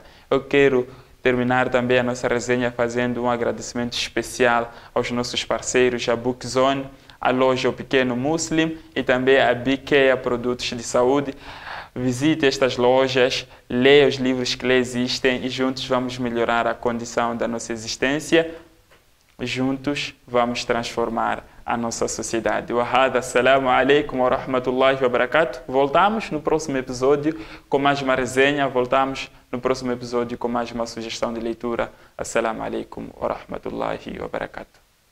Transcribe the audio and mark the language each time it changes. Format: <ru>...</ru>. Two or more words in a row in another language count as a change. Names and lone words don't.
<pt>Eu quero terminar também a nossa resenha fazendo um agradecimento especial aos nossos parceiros, a Bookzone, a loja O Pequeno Muslim e também a BK, a Produtos de Saúde. Visite estas lojas, leia os livros que lá existem e juntos vamos melhorar a condição da nossa existência. Juntos vamos transformar a nossa sociedade.</pt> <ar>السلام عليكم ورحمة الله وبركاته.</ar> <pt>Voltamos no próximo episódio com mais uma resenha. Voltamos no próximo episódio com mais uma sugestão de leitura.</pt> <ar>السلام عليكم ورحمة الله وبركاته.</ar>